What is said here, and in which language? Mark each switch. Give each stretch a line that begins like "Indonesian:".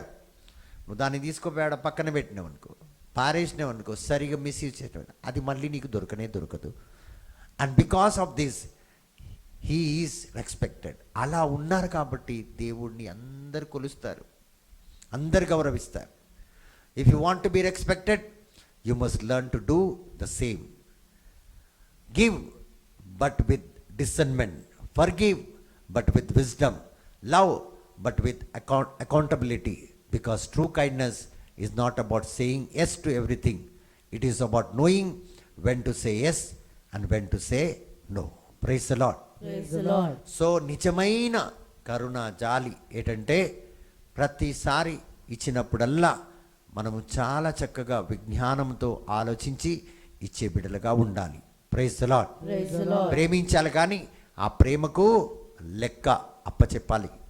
Telugu: నువ్వు దాన్ని తీసుకోపోయాడ పక్కన పెట్టినావు అనుకో, పారేసినావు అనుకో, సరిగా మిస్యూజ్ చేసావు, అది మళ్ళీ నీకు దొరకదు.
English: And because of this he is respected.
Telugu: అలా ఉన్నారు కాబట్టి దేవుడిని అందరు కొలుస్తారు, అందరు గౌరవిస్తారు.
English: If you want to be respected, you must learn to do the same. Give but with discernment, forgive but with wisdom, love but with accountability, because true kindness is not about saying yes to everything. It is about knowing when to say yes and when to say no. Praise the Lord. Praise the Lord.
Telugu: So నిజమైన కరుణ, జాలి ఏంటంటే ప్రతిసారి ఇచ్చినప్పుడల్లా మనము చాలా చక్కగా విజ్ఞానంతో ఆలోచించి ఇచ్చే బిడ్డలుగా ఉండాలి.
English: Praise the Lord. Praise the Lord.
Telugu: ప్రేమించాలి, కానీ ఆ ప్రేమకు లెక్క అప్పచెప్పాలి.